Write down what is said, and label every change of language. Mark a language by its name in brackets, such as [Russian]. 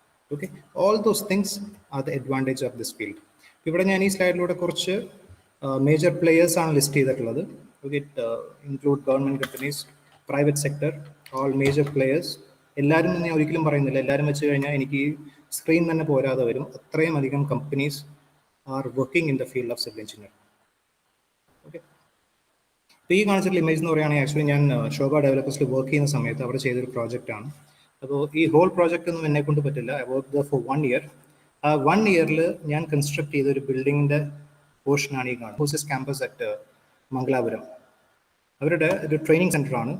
[Malayalam] Okay, [English] All those things are the advantage of this field. [Malayalam] ഇവിടെ ഞാൻ ഈ സ്ലൈഡിലൂടെ കുറച്ച് മേജർ പ്ലേയേഴ്സ് ആണ് ലിസ്റ്റ് ചെയ്തിട്ടുള്ളത്. [English] Okay, include government companies, private sector, all major players. [Malayalam] എല്ലാവരും ഞാൻ ഒരിക്കലും പറയുന്നില്ല, എല്ലാവരും വെച്ച് കഴിഞ്ഞാൽ എനിക്ക് സ്ക്രീൻ തന്നെ പോരാതെ വരും. അത്രയും അധികം companies [English] are working in the field of civil engineering. Okay. [Malayalam] ഈ കാണിച്ചിട്ടുള്ള ഇമേജ് എന്ന് പറയുകയാണെങ്കിൽ ആക്ച്വലി ഞാൻ ശോഭ ഡെവലപ്പേഴ്സിൽ വർക്ക് ചെയ്യുന്ന സമയത്ത് അവിടെ ചെയ്തൊരു പ്രോജക്റ്റാണ്. അപ്പോൾ ഈ ഹോൾ പ്രോജക്റ്റ് ഒന്നും എന്നെ കൊണ്ട് പറ്റില്ല. [English] I work for 1 year. [Malayalam] ആ 1 yearൽ ഞാൻ കൺസ്ട്രക്ട് ചെയ്ത ഒരു ബിൽഡിങ്ങിൻ്റെ പോർഷനാണ് ഈ കാണുന്നത്. Horse's campus at Mangalapuram. അവരുടെ ഒരു ട്രെയിനിങ് സെൻ്ററാണ്.